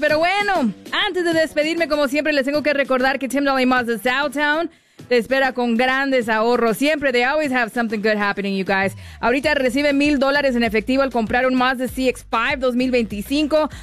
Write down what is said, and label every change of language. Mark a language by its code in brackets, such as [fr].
[es] Pero bueno, antes de despedirme, como siempre, les tengo que recordar que Tim Dolly Mazda Southtown te espera con grandes ahorros. Siempre, [en] they always have something good happening, you guys. [es] Ahorita recibe $1,000 en efectivo al comprar un Mazda CX-5 2025.